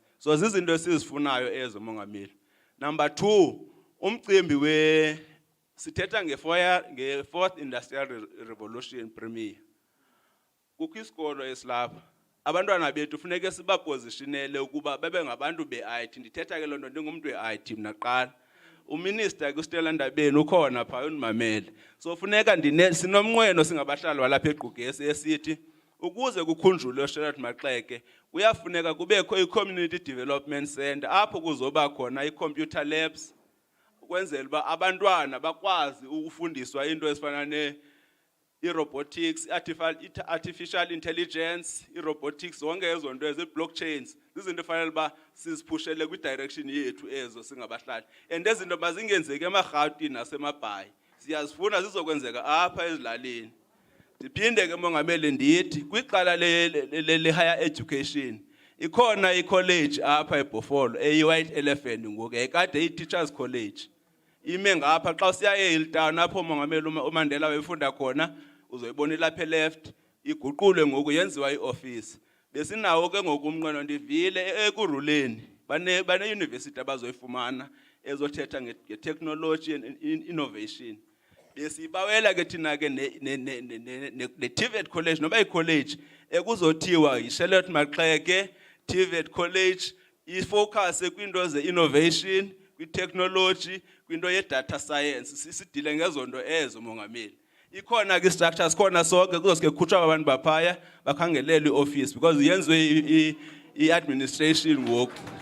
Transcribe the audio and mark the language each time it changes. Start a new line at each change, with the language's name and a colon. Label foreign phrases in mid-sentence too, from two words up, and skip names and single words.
Xhosa: So zizinto esizifunayo ezo mongameli. Number 2, umcimbi sithetha nge-
English: 4th Industrial Revolution
Xhosa: premier. Kukho isikolo esilapha. Abantwana bethu funeke sibapositionele ukuba bebe ngabantu be-IT. Ndithetha ke loo nto ndingumuntu we-IT mna kuqala. Uminister kuStella Ndabeni ukhona pha unimamele. So funeka sinomnqweno singabahlali walapha eGqugesi esithi ukuze kukhunjulwe uSharlotte Maxeke kuyafuneka kubekho i-
English: community development center
Xhosa: apho kuzoba khona i-
English: computer labs
Xhosa: ukwenzela uba abantwana bakwazi ukufundiswa into ezifana i-robotics,
English: artificial intelligence,
Xhosa: i-robotics, zonke ezo nto ezi-blockchains, zizinto efanele uba siziphushele kwi-direction yethu ezo singabahlali. And ezinto mazingenzeki emarhawutini nasemabhayi, siyazifuna zizokwenzeka apha ezilalini. Ndiphinde ke mongameli ndithi kwiqala le-
English: higher education
Xhosa: ikhona i-college apha eBhofolo eyi-White Elephant ngoku yayikade i-Teachers College. Ime ngapha xa usiya eHilltown apho mongameli uMandela wayefunda khona uzoyibona ilapha left iguqulwe ngoku yenziwa i-office. Besinawo ke ngoku umnqweno ndivile ekuruleni bane-university abazoyifumana ezothetha nge-
English: technology and innovation.
Xhosa: Besibawela ke thina ke ne-TVET college noba i-college ekuzothiwa yi-Charlotte Maxeke TVET college ifocus kwinto ze-innovation, kwi-technology, kwinto ye-
English: data science.
Xhosa: Sidile ngezonto ezo mongameli. Ikhona ke structure sikhona sonke kuzoske kukhutshwa abantu baphaya bakhangelele i-office because yenziwe i-administration ngoku.